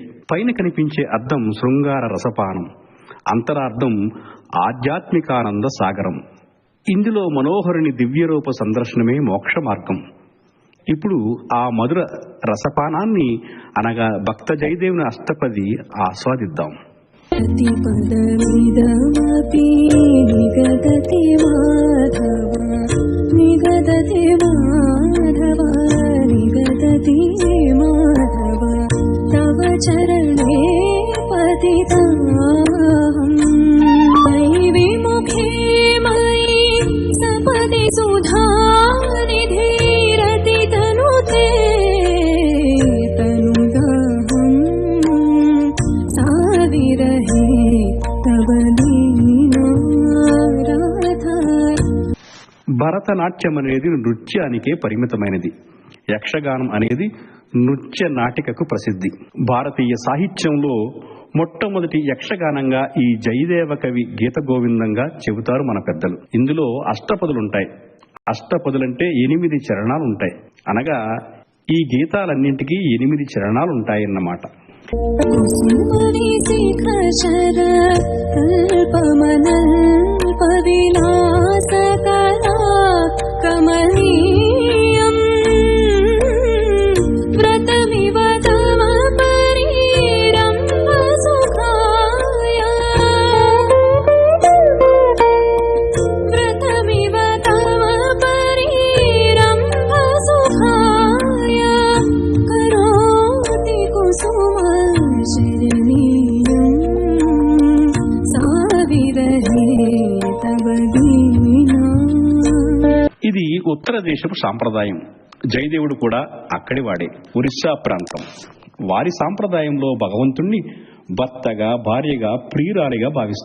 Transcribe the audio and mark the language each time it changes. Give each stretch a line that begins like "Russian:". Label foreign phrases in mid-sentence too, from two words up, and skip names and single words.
Telugu: పైన కనిపించే అర్థం శృంగార రసపానం, అంతరార్థం ఆధ్యాత్మికానంద సాగరం. ఇందులో మనోహరుని దివ్యరూప సందర్శనమే మోక్ష మార్గం. ఇప్పుడు ఆ మధుర రసపానాన్ని అనగా భక్త జయదేవుని అష్టపది ఆస్వాదిద్దాం.
Sanskrit: प्रतिपदमिदमपि निगदति माधव, निगदति माधव, निगदति माधव, तव चरणे पतिताहं. मयि विमुखे मयि सपदि सुधानिधिरति तनुते तनुदाहं. साविरहे तव दीना राधा.
Telugu: భరతనాట్యం అనేది నృత్యానికే పరిమితమైనది. యక్షగానం అనేది నృత్య నాటికకు ప్రసిద్ధి. భారతీయ సాహిత్యంలో మొట్టమొదటి యక్షగానంగా ఈ జయదేవ కవి గీత గోవిందంగా చెబుతారు మన పెద్దలు. ఇందులో అష్టపదులుంటాయి. అష్టపదులంటే 8 చరణాలుంటాయి. అనగా ఈ గీతాలన్నింటికీ 8 చరణాలుంటాయన్నమాట.
Sanskrit: कुसुमनि शिखर कल्पमनल्प विलासकला कमनीयम्. व्रतमिव तव परिरम्भ सुखाय, व्रतमिव तव परिरम्भ सुखाय, करोति कुसुम
Telugu: ఇది ఉత్తర దేశపు సాంప్రదాయం. జయదేవుడు కూడా అక్కడి వాడే. ఒరిస్సా ప్రాంతం. వారి సాంప్రదాయంలో భగవంతుణ్ణి భర్తగా, భార్యగా, ప్రియురాలిగా భావిస్తారు.